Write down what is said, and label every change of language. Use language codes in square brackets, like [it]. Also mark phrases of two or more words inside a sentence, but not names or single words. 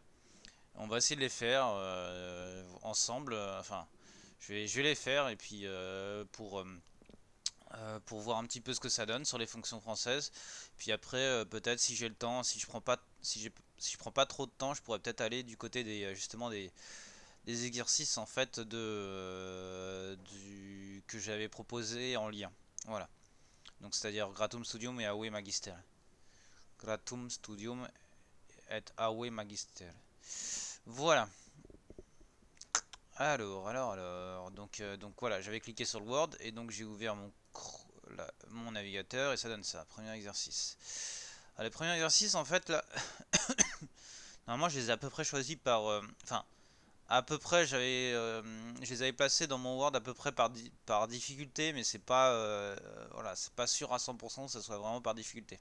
[fr] On va essayer de les faire ensemble, enfin je vais les faire et puis pour voir un petit peu ce que ça donne sur les fonctions françaises. Puis après, peut-être si j'ai le temps, si je prends pas trop de temps, je pourrais peut-être aller du côté justement des exercices en fait que j'avais proposé en lien. Voilà. Donc c'est-à-dire Gratum Studium et Aue Magister. Gratum Studium et Aue Magister. Voilà. Donc voilà, j'avais cliqué sur le Word et donc j'ai ouvert mon navigateur et ça donne ça. Premier exercice. Alors, les premiers exercices, en fait, là, normalement, je les ai à peu près choisis enfin, à peu près, je les avais placés dans mon Word à peu près par difficulté, mais c'est pas, voilà, c'est pas sûr à 100% que ce soit vraiment par difficulté.